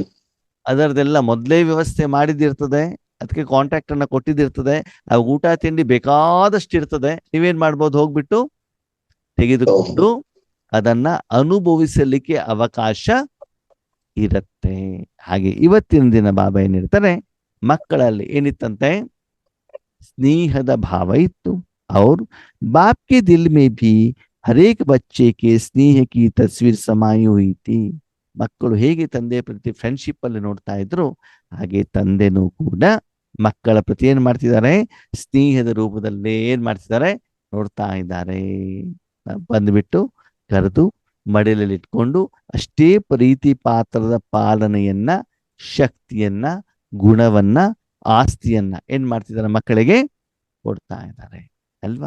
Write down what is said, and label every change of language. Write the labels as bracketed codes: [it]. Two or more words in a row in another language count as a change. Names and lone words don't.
[kn] ಅದರದೆಲ್ಲ ಮೊದಲೇ ವ್ಯವಸ್ಥೆ ಮಾಡಿದಿರ್ತದೆ, ಅದಕ್ಕೆ ಕಾಂಟ್ಯಾಕ್ಟ್ ಅನ್ನ ಕೊಟ್ಟಿದ್ದಿರ್ತದೆ, ಆ ಊಟ ತಿಂಡಿ ಬೇಕಾದಷ್ಟು ಇರ್ತದೆ. ನೀವೇನ್ ಮಾಡ್ಬೋದು, ಹೋಗ್ಬಿಟ್ಟು ತೆಗೆದುಕೊಂಡು ಅದನ್ನ ಅನುಭವಿಸಲಿಕ್ಕೆ ಅವಕಾಶ ಇರತ್ತೆ. ಹಾಗೆ ಇವತ್ತಿನ ದಿನ ಬಾಬಾ ಏನಿರ್ತಾರೆ, ಮಕ್ಕಳಲ್ಲಿ ಏನಿತ್ತಂತೆ, ಸ್ನೇಹದ ಭಾವ ಇತ್ತು. [hi] और बाप के दिल में भी हर एक बच्चे के स्नेह की तस्वीर समाई हुई थी. [kn] ಮಕ್ಕಳು ಹೇಗೆ ತಂದೆ ಪ್ರತಿ ಫ್ರೆಂಡ್ಶಿಪ್ ಅಲ್ಲಿ ನೋಡ್ತಾ ಇದ್ರು, ಹಾಗೆ ತಂದೆನೂ ಕೂಡ ಮಕ್ಕಳ ಪ್ರತಿ ಏನ್ ಮಾಡ್ತಿದ್ದಾರೆ, ಸ್ನೇಹದ ರೂಪದಲ್ಲಿ ಏನ್ ಮಾಡ್ತಿದ್ದಾರೆ, ನೋಡ್ತಾ ಇದ್ದಾರೆ. ಬಂದ್ಬಿಟ್ಟು ಕರೆದು ಮಡಿಲಲ್ಲಿ ಇಟ್ಕೊಂಡು ಅಷ್ಟೇ ಪ್ರೀತಿ ಪಾತ್ರದ ಪಾಲನೆಯನ್ನ, ಶಕ್ತಿಯನ್ನ, ಗುಣವನ್ನ, ಆಸ್ತಿಯನ್ನ ಏನ್ ಮಾಡ್ತಿದ್ದಾರೆ, ಮಕ್ಕಳಿಗೆ ಕೊಡ್ತಾ ಇದ್ದಾರೆ ಅಲ್ವಾ.